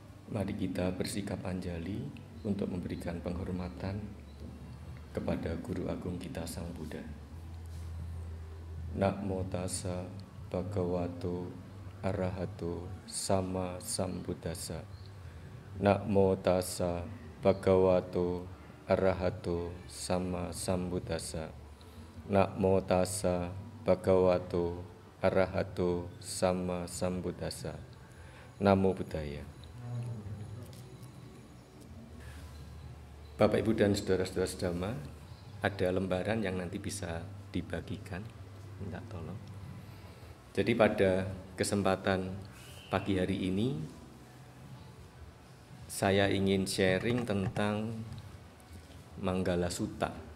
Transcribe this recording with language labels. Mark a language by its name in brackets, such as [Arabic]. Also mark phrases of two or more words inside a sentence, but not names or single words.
[Indonesian] Mari kita bersikap anjali untuk memberikan penghormatan kepada Guru Agung kita Sang Buddha. [Pali] Namo tassa bhagavato arahato sama sambuddhassa. Namo tassa bhagavato arahato sama sambuddhassa. Namo tassa bhagavato arahato sama sambuddhassa. Namo Buddhaya. [Indonesian] Bapak, Ibu, dan saudara-saudara sedama, ada lembaran yang nanti bisa dibagikan, minta tolong. Jadi pada kesempatan pagi hari ini, saya ingin sharing tentang Manggala Sutta.